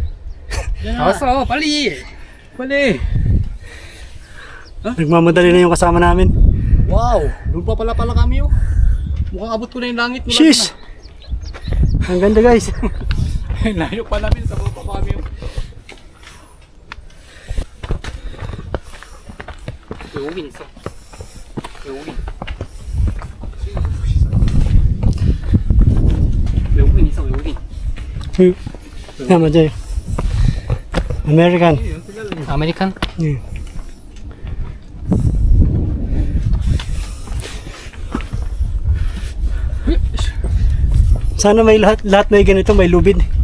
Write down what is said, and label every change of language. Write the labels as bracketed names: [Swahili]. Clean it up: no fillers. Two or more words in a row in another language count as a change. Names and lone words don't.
[Filipino] Kasap, pali. Pali. Nagmamadali na yung kasama namin. Wow, doon pa pala kami oh. Mukhang abot ko na yung langit. Sheesh! Ang ganda guys. Layo pa namin sa baba pa kami oh. [Korean] 여긴 있어. 여긴. 여긴 있어. 여긴. [Filipino] Tama dyan. American. [Korean] 아메리칸? [Filipino] Yeah. Sana may lahat may ganito, may lubid.